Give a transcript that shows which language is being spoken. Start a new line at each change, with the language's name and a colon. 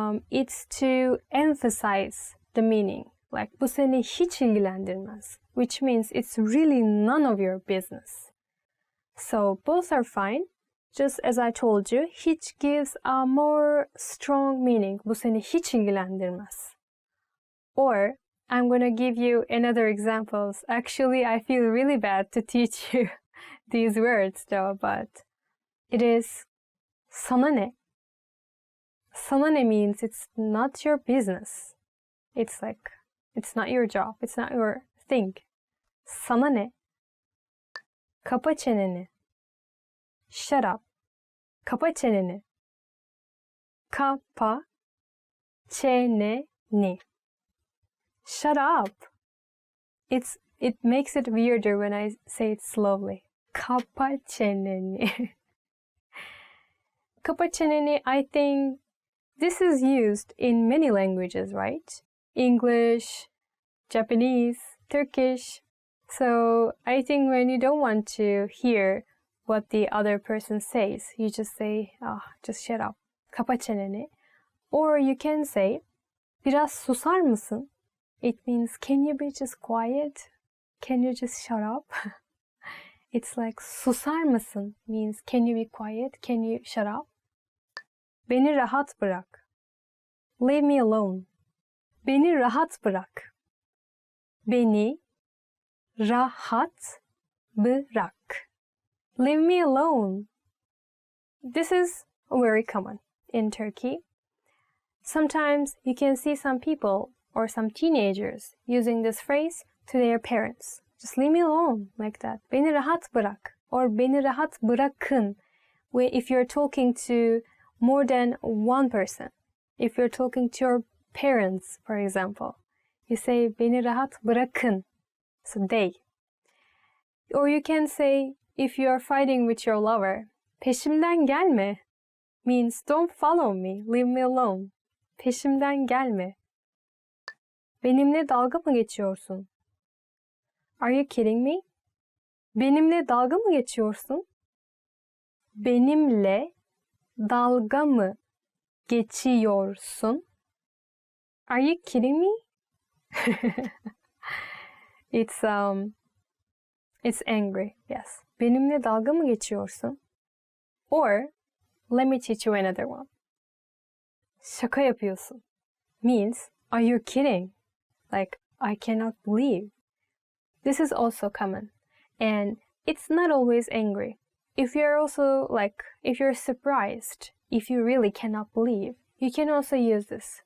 English: It's to emphasize the meaning. Like
Turkish: bu seni hiç ilgilendirmez,
English: which means it's really none of your business. So both are fine. Just as I told you, hiç gives a more strong meaning.
Turkish: Bu seni hiç ilgilendirmez.
English: Or I'm going to give you another examples. Actually, I feel really bad to teach you these words though, but it is
Turkish: sana ne? Sana ne
English: means it's not your business. It's like, it's not your job. It's not your thing.
Turkish: Sana ne? Kapa çeneni.
English: Shut up.
Turkish: Kapa çeneni. Kapa çeneni.
English: Shut up. It makes it weirder when I say it slowly.
Turkish: Kapa çeneni. Kapa çeneni,
English: I think this is used in many languages, right? English, Japanese, Turkish. So I think when you don't want to hear what the other person says, you just say, just shut up.
Turkish: Kapa çeneni.
English: Or you can say,
Turkish: biraz susar mısın?
English: It means, can you be just quiet? Can you just shut up? It's like,
Turkish: susar mısın
English: means, can you be quiet? Can you shut up?
Turkish: Beni rahat bırak.
English: Leave me alone.
Turkish: Beni rahat bırak. Beni rahat bırak.
English: Leave me alone. This is very common in Turkey. Sometimes you can see some people or some teenagers using this phrase to their parents. Just leave me alone, like that.
Turkish: Beni rahat bırak.
English: Or
Turkish: beni rahat bırakın.
English: If you're talking to more than one person. If you're talking to your parents, for example, you say
Turkish: beni rahat bırakın.
English: So they. Or you can say, if you are fighting with your lover,
Turkish: peşimden gelme
English: means don't follow me, leave me alone.
Turkish: Peşimden gelme. Benimle dalga mı geçiyorsun?
English: Are you kidding me?
Turkish: Benimle dalga mı geçiyorsun? Benimle dalga mı geçiyorsun?
English: Are you kidding me? It's angry, yes.
Turkish: Benimle dalga mı geçiyorsun?
English: Or, let me teach you another one.
Turkish: Şaka yapıyorsun
English: means, are you kidding? Like, I cannot believe. This is also common. And it's not always angry. If you're surprised, if you really cannot believe, you can also use this.